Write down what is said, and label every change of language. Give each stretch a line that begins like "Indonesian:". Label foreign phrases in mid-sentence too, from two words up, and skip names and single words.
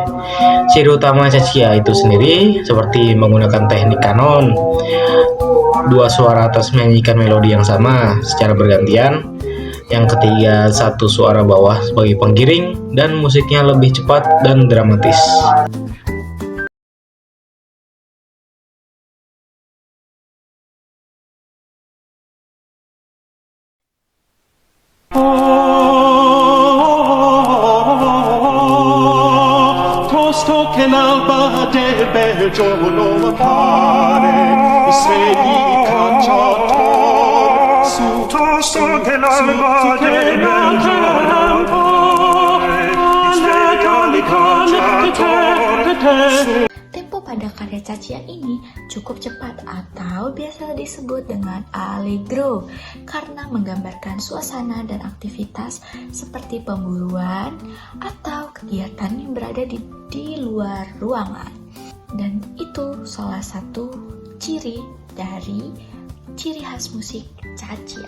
Indonesian: Ciri utama cacia itu sendiri seperti menggunakan teknik kanon, dua suara atas menyanyikan melodi yang sama secara bergantian. Yang ketiga, satu suara bawah sebagai penggiring, dan musiknya lebih cepat dan dramatis.
Italian: Tosto che l'alba del bel giorno appare, i svegli cacciator su. Tosto che l'alba del bel giorno appare, i svegli cacciator su.
Indonesian: Tempo pada karya cacia ini cukup cepat atau biasa disebut dengan allegro karena menggambarkan suasana dan aktivitas seperti pemburuan atau kegiatan yang berada di luar ruangan. Dan itu salah satu ciri khas musik cacia.